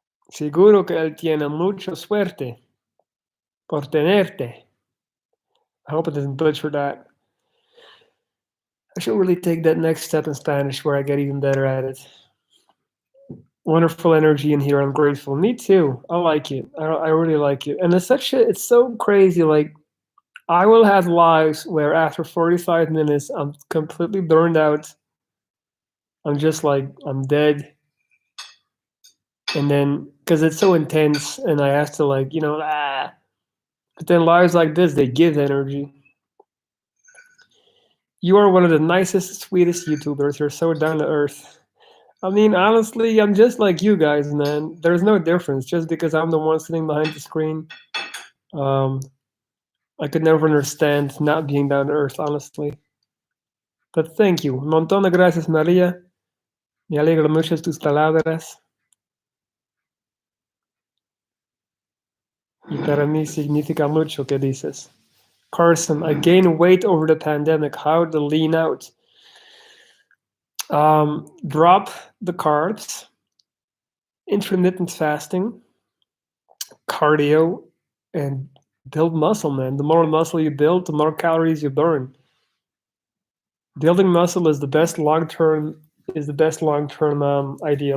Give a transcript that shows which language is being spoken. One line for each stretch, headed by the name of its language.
Spanish: Seguro que él tiene mucha suerte por tenerte.
English: I hope it doesn't butcher that. I should really take that next step in Spanish where I get even better at it. Wonderful energy in here. I'm grateful. Me too. I like it. I really like it. And it's so crazy. Like, I will have lives where after 45 minutes, I'm completely burned out. I'm just like, I'm dead. And then, because it's so intense, and I have to, like, But then lives like this, they give energy. You are one of the nicest, sweetest YouTubers. You're so down to earth. I mean, honestly, I'm just like you guys, man. There's no difference. Just because I'm the one sitting behind the screen, um, I could never understand not being down to earth, honestly. But thank you.
Spanish: Un montón de gracias, María. Me alegro mucho tus palabras. Y para mí significa mucho que dices.
English: Carson, I gained weight over the pandemic. How to lean out? Drop the carbs, intermittent fasting, cardio, and build muscle, man. The more muscle you build, the more calories you burn. Building muscle is the best long-term idea.